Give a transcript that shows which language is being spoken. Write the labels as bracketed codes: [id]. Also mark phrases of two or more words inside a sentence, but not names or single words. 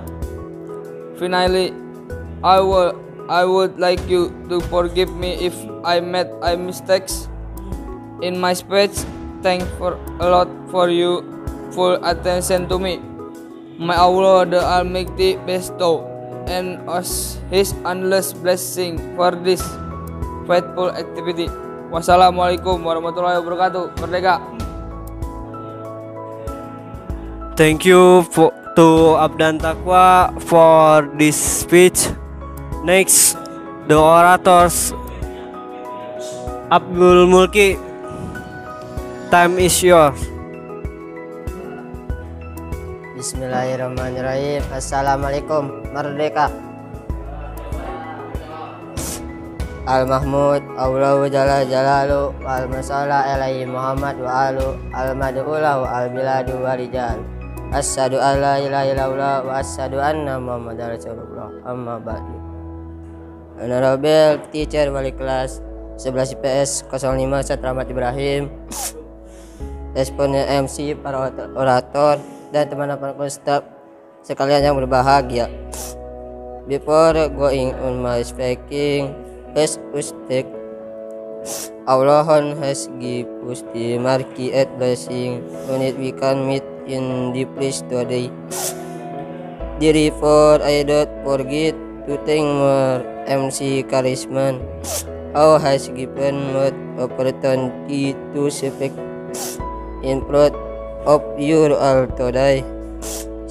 [en] Finally, I would like you to forgive me if I made mistakes in my speech. Thanks for a lot for you full attention to me. May Allah the Almighty bestow and us His endless blessing for this faithful activity. [ar] والسلام عليكم ورحمة الله وبركاته. [en] Merdeka. Thank you to Abdan Taqwa for this speech. Next, the orators. Abdul Mulki, time is yours. [ar] بسم الله الرحمن الرحيم. السلام عليكم. Merdeka. المحمود الله جل جلاله والمصلى عليه محمد و آل المدعو له البلاد و رجال. أشهد أن لا إله إلا الله و أشهد أن محمدا رسول الله. أما بعد. [en] Honorable teacher [id] wali kelas 11 IPS 05 Satramat Ibrahim, responden MC, para orator, dan teman-teman staff sekalian yang berbahagia. [en] Before going on my speaking, as Ustaz Allah has give us the marquee at blessing on it we can meet in the place today. Therefore, I don't forget to thank more MC Karisman who has given me opportunity to speak in front of you all today.